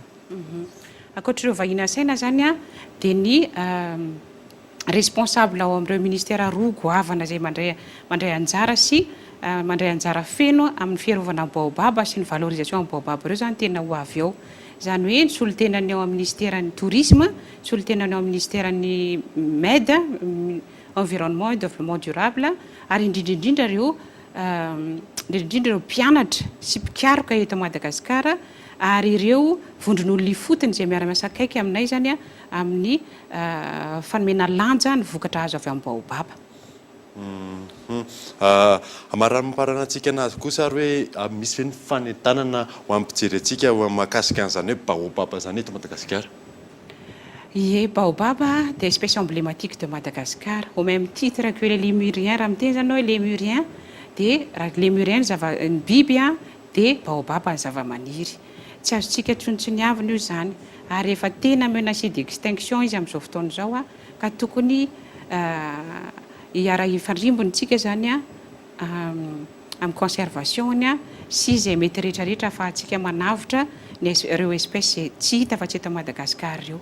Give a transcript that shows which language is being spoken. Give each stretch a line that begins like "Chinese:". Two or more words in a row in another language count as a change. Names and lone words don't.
Malagasy: Ankoatr'ireo vahiny asaina zany dia ny responsable ao amin'ireo ministère roa goavana izay mandray anjara sy mandray anjara feno amin'ny fiarovana baobab sy ny valorisation amin'ny baobab ireo zany tena ho avy ao. Zany hoe ny solotenany ao amin'ny ministère ny tourisme, solotenany ao amin'ny ministère ny MED,
French: environnement et développement durable,
Malagasy: ary indrindrindrindra ireo indrindrindra ireo mpianatra sy mpikaroka eto Madagasikara ary ireo vondron'olona fotony izay miara-miasa akaiky aminay zany amin'ny fanomena lanja ny vokatra azo avy amin'ny baobaba. Amaranamparana antsika anazy kosa ary hoe misy ve ny fanentanana ho amin'ny mpijery antsika mahakasika an'izany hoe baobaba zany eto Madagasikara?
French: Ie, baobaba de espèce emblématique de Madagascar, au même titre que les lémuriens.
Malagasy: Raha miteny zany hoe lémurien de raha lémurien ny biby de baobaba ny zava-maniry. Tsy azontsika tsontsiniavina io zany ary efa tena
French: menacé d'extinction
Malagasy: izy amin'izao fotoana izao ka tokony ifandrimbontsika zany amin'ny conservation sy izay mety rehetrarehetra ahafahantsika manavotra ireo espèce tsy hita fa tsy eto Madagasikara ireo.